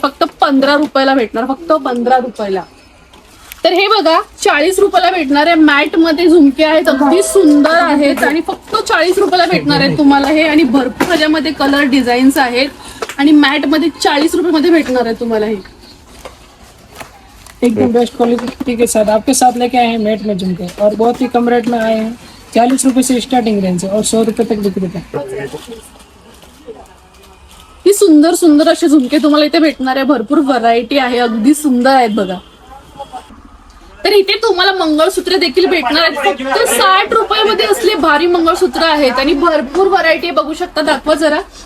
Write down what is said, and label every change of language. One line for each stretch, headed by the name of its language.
Marathi: फक्त 15 रुपयाला भेटणार. फक्त 15 रुपयाला. तर हे बघा, 40 रुपयाला भेटणार आहे. मॅट मध्ये झुमके आहेत, अगदी सुंदर आहेत आणि फक्त 40 रुपयाला भेटणार आहेत तुम्हाला हे. आणि भरपूर ह्याच्यामध्ये कलर डिझाईन्स आहेत. आणि मॅट मध्ये 40 रुपयामध्ये भेटणार आहे तुम्हाला हे.
Hindi: एकदम बेस्ट क्वालिटी के साथ आपके साथ लेके आए हैं मैट में झुमके, और बहुत ही कम रेट में आए हैं. 40 रुपए से स्टार्टिंग रेंज है और 100 रुपए तक बिक्री है.
Marathi: ही सुंदर सुंदर असे झुमके तुम्हाला इथे भेटणार आहे. भरपूर व्हरायटी आहे, अगदी सुंदर आहेत बघा. तर इथे तुम्हाला मंगळसूत्र देखील भेटणार आहेत. फक्त 60 रुपयामध्ये असले भारी मंगळसूत्र आहेत आणि भरपूर व्हरायटी बघू शकता. दाखवा जरा.